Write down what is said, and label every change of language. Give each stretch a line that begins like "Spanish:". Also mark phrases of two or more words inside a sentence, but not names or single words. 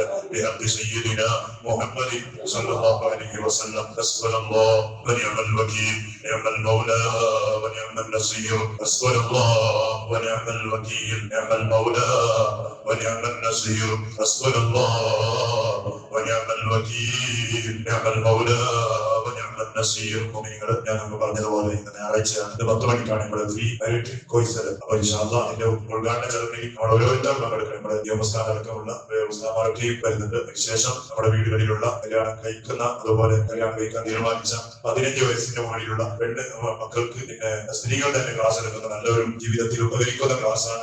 Arabic: بحق سيدنا محمد صلى الله عليه وسلم. حسبنا الله ونعم الوكيل نعم المولى ونعم النصير. حسبنا الله ونعم الوكيل نعم المولى ونعم النصير. حسبنا الله ونعم الوكيل نعم المولى ونعم النصير
Malayalam: മുഅ്മിനീങ്ങൾ ഞാൻ നമുക്ക് പറഞ്ഞതുപോലെ ഇന്ന് ഞായറാഴ്ചയാണ്. ഇത് 10 മണിക്കാണ് നമ്മുടെ
English: free electric course.
Malayalam: അപ്പൊ
Arabic: إن شاء الله
Malayalam: അതിന്റെ ഉദ്ഘാടന ചടങ്ങിൽ നമ്മൾ ഓരോരുത്തരും പങ്കെടുക്കണം. നമ്മുടെ ദേവസ്ഥാന അടക്കമുള്ള ഉസ്താദന്മാരൊക്കെയും വരുന്നുണ്ട്. അതിനുശേഷം നമ്മുടെ വീടുകളിലുള്ള കല്യാണം കഴിക്കുന്ന, അതുപോലെ കല്യാണം കഴിക്കാൻ തീരുമാനിച്ച 15 വയസ്സിന്റെ മുകളിലുള്ള പെണ്ണ് മക്കൾക്ക്, പിന്നെ സ്ത്രീകൾ തന്നെ ക്ലാസ് എടുക്കുന്ന നല്ലൊരു ജീവിതത്തിൽ ഉപകരിക്കുന്ന ക്ലാസ്സാണ്.